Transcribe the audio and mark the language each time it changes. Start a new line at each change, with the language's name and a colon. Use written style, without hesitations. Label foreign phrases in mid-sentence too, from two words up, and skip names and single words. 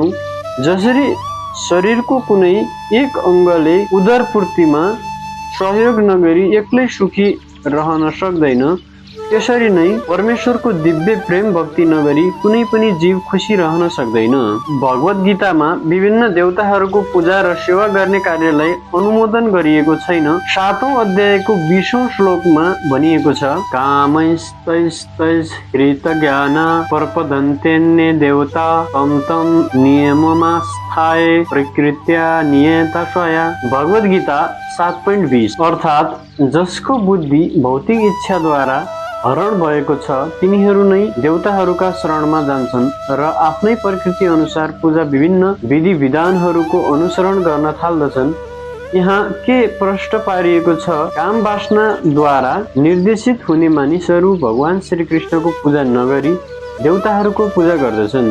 Nepali: जसरी शरीरको कुनै एक अङ्गले उदरपूर्तिमा सहयोग नगरी एक्लै सुखी रहन सक्दैन, त्यसरी नै परमेश्वरको दिव्य प्रेम भक्ति नगरी कुनै पनि जीव खुसी रहन सक्दैन। भगवद गीतामा विभिन्न देवताहरूको पूजा र सेवा गर्ने कार्यलाई अनुमोदन गरिएको छैन। 7औं अध्यायको 20औं श्लोकमा भनिएको छ,
Sanskrit: कामैस्तैस्तैस् हृतज्ञाना प्रपदन्तेन्ये देवता तम तम नियममास्थाय प्रकृत्या नियता स्वया।
Nepali: भगवद गीता 7.20 अर्थात जसको बुद्धि भौतिक इच्छाद्वारा हरण भएको छ तिनीहरू नै देवताहरूका शरणमा जान्छन् र आफ्नै प्रकृति अनुसार पूजा विभिन्न विधि विधानहरूको अनुसरण गर्न थाल्दछन्। यहाँ के प्रष्ट पारिएको छ, काम वासनाद्वारा निर्देशित हुने मानिसहरू भगवान श्री कृष्णको पूजा नगरी देवताहरूको पूजा गर्दछन्।